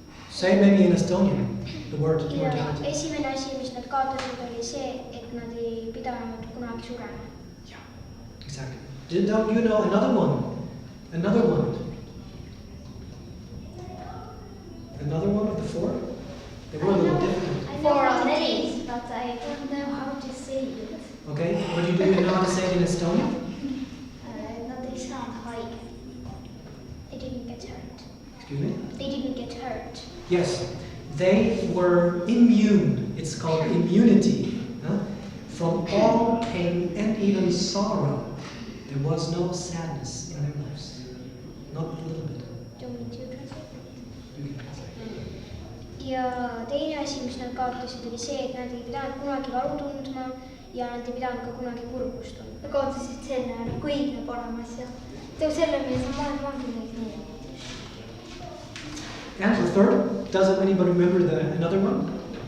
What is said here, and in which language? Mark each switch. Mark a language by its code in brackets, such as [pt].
[en] Say maybe in Estonian, the word immortality. [et] Esimene asi, mis nad kaotasid, oli see, et nad ei pidanud kunagi surema. [en] Yeah, exactly. Don't you know another one? Another one. Another one of the 4? They were a little different. I know what it is, but I don't know how to say it. Okay, but do you know how to say it in Estonian? [et] Nad ei saanud haige. [en] They didn't get hurt. Excuse me? They didn't get hurt. Yes, they were immune. It's called immunity from all pain and even sorrow. There was no sadness in their lives. Not a little bit. Do you want me to translate? You can translate. [et] ja teine asi, mis nad kaotasid, oli see, et nad ei pidanud kunagi valu tundma ja nad ei pidanud ka kunagi kurbust tundma. Nad kaotasid selle ära, kui õigne paremas ja teeb selle, milles on maailma nii. [en] And the third, doesn't anybody remember another one?